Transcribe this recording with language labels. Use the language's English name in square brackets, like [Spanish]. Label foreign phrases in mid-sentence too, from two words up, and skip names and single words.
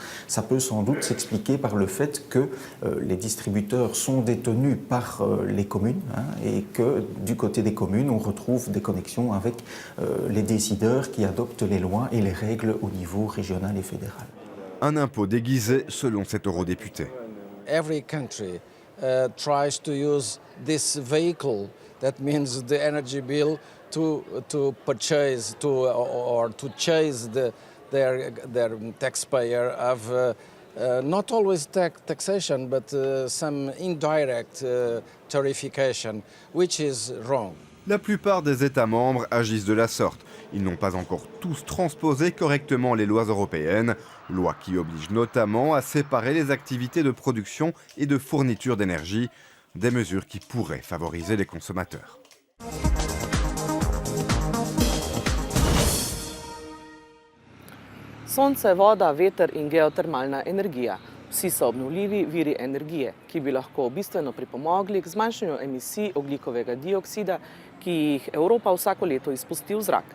[French] Ça peut sans doute s'expliquer par le fait que les distributeurs sont détenus par les communes et que du côté des communes, on retrouve des connexions avec les décideurs qui adoptent les lois et les règles au niveau régional et fédéral. Un impôt déguisé selon cet eurodéputé. [English] Every country tries to use this vehicle. That means the energy bill to purchase or to chase their taxpayer of not always taxation but some indirect tarification, which is wrong. [French] La plupart des États membres agissent de la sorte. Ils n'ont pas encore tous transposé correctement les lois européennes, lois qui obligent notamment à séparer les activités de production et de fourniture d'énergie, des mesures qui pourraient favoriser les consommateurs. [Slovenian] Sonce, voda, veter in geotermalna energija. Vsi so obnovljivi viri energije, ki bi lahko bistveno pripomogli k zmanjšanju emisij ogljikovega dioksida, ki jih Evropa vsako leto izpusti v zrak.